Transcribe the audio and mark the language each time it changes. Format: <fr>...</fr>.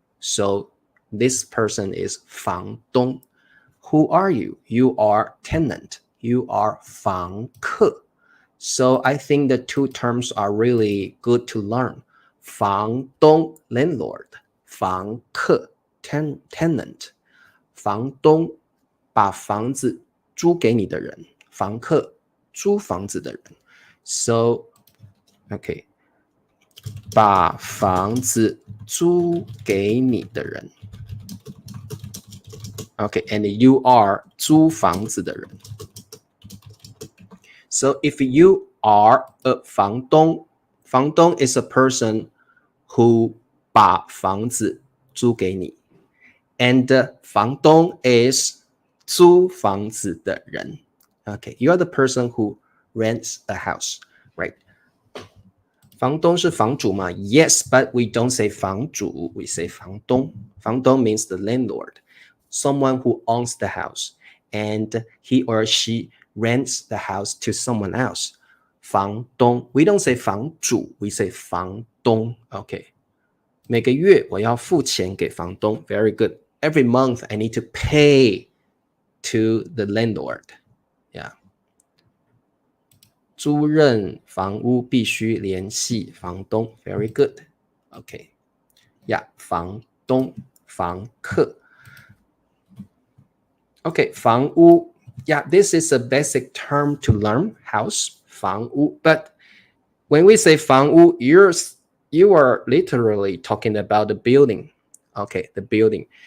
<en>So this person is 房东 Who are you? You are tenant. You are 房客 So I think the two terms are really good to learn. 房东 landlord, 房客 tenant.</en> <zh>房东把房子租给你的人，房客租房子的人。</zh> <en>So, okay,</en> <zh>把房子租给你的人。</zh> <en>Okay, and you are</en> <zh>租房子的人。</zh> <en>So if you are a 房东，房东 is a person who</en> <zh>把房子租给你。</zh> <en>And 房东 is</en> <zh>租房子的人</zh> <en>Okay, you are the person who rents a house, right?</en> <zh>房东是房主吗</zh> <en>Yes, but we don't say 房主 We say 房东 房东 means the landlord. someone who owns the house and he or she rents the house to someone else. 房东 we don't say 房主 we say 房东 okay.</en> <zh>每个月我要付钱给房东</zh> <en>very good. Every month I need to pay to the landlord. Yeah.</en> <zh>租赁房屋必须联系房东</zh> <en>very good. Okay. Yeah, 房东房客 Okay, 房屋 Yeah, this is a basic term to learn. House 房屋 But when we say 房屋 you are literally talking about the building. Okay, the building.</en>